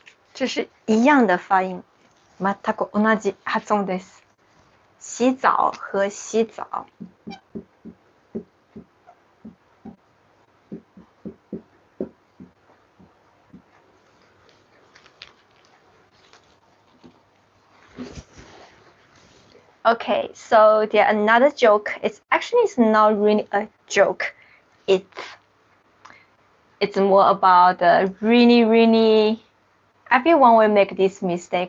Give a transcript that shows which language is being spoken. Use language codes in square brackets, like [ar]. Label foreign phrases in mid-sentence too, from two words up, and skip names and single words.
[zh] 这是一样的发音。 [ja] 全く同じ発音です。 [zh] 洗澡和洗澡。 [en] Okay, so there another joke. It's not really a joke. It's more about the really everyone will make this mistake.